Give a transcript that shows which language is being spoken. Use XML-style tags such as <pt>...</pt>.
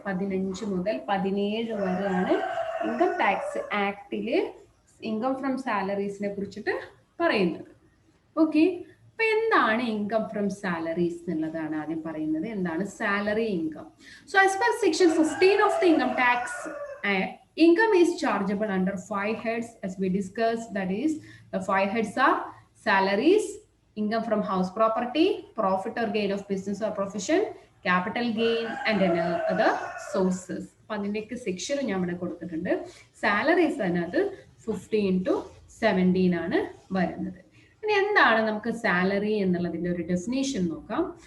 <ml>15 മുതൽ 17 വരെയാണ് income tax ആക്ടില് income from സാലറീസിനെ കുറിച്ചിട്ട് പറയുന്നത്. ഓക്കെ, അപ്പൊ എന്താണ് ഇൻകം ഫ്രം സാലറീസ് എന്നുള്ളതാണ് ആദ്യം പറയുന്നത്. എന്താണ് salary income?</ml> <en>So as per section 15 of the income tax act, income is chargeable under 5 heads as we discussed. That is, the 5 heads are salaries, income from house property, profit or gain of business or profession, capital gain and other sources.</en> <ml>അപ്പൊ അതിൻ്റെയൊക്കെ section ഞാൻ ഇവിടെ കൊടുത്തിട്ടുണ്ട്. Salaries അതിനകത്ത് 15 to 17 ആണ് വരുന്നത്. ഇനി എന്താണ് നമുക്ക് സാലറി എന്നുള്ളതിന്റെ ഒരു ഡെഫിനേഷൻ നോക്കാം.</ml>